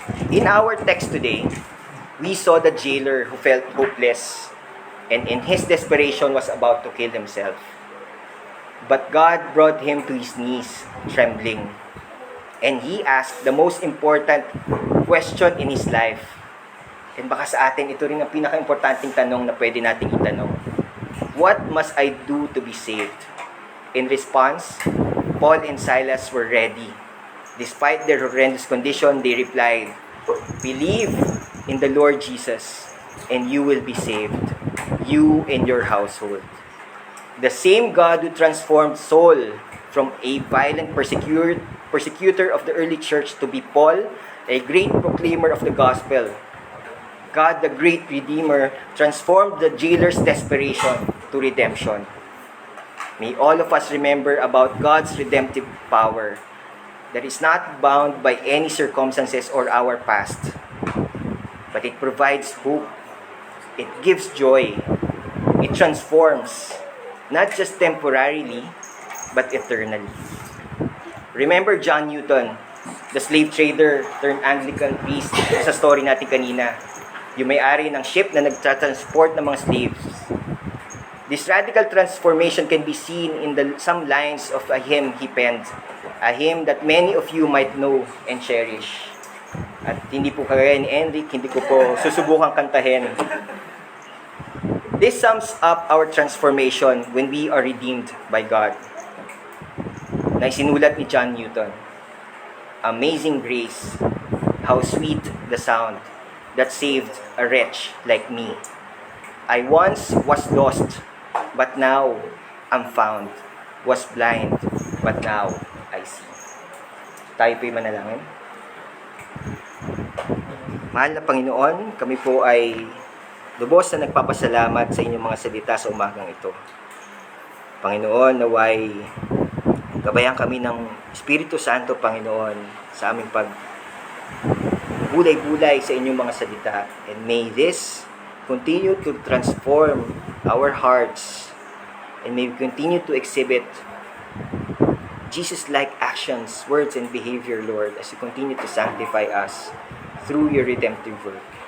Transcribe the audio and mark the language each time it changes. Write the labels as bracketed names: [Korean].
[English] In our text today, we saw the jailer who felt hopeless and in his desperation was about to kill himself. But God brought him to his knees, trembling. And he asked the most important question in his life. [Filipino] And baka sa atin, ito rin ang pinaka-importanting tanong na pwede nating itanong. [English] What must I do to be saved? In response, Paul and Silas were ready. Despite their horrendous condition, they replied, believe in the Lord Jesus, and you will be saved, you and your household. The same God who transformed Saul from a violent persecutor of the early church to be Paul, a great proclaimer of the gospel. God, the great Redeemer, transformed the jailer's desperation to redemption. May all of us remember about God's redemptive power that is not bound by any circumstances or our past, but it provides hope, it gives joy, it transforms, not just temporarily, but eternally. Remember John Newton, the slave trader turned Anglican priest [Filipino] sa story natin kanina. Yung may-ari ng ship na nagtransport ng mga slaves. [English] This radical transformation can be seen in some lines of a hymn he penned. A hymn that many of you might know and cherish. [Filipino] At hindi po kagaya ni Enric, hindi ko po susubukang kantahin. [English] This sums up our transformation when we are redeemed by God. [Filipino] Na isinulat ni John Newton. [English] Amazing grace, how sweet the sound that saved a wretch like me. I once was lost, but now I'm found. Was blind, but now I see. [Filipino] Tayo po'y manalangin. Mahal na Panginoon, kami po ay lubos na nagpapasalamat sa inyong mga salita sa umagang ito. Panginoon, naway gabayan kami ng Espiritu Santo, Panginoon, sa aming pagbulay-bulay sa inyong mga salita. [English] And may this continue to transform our hearts and may we continue to exhibit Jesus-like actions, words, and behavior, Lord, as you continue to sanctify us through your redemptive work.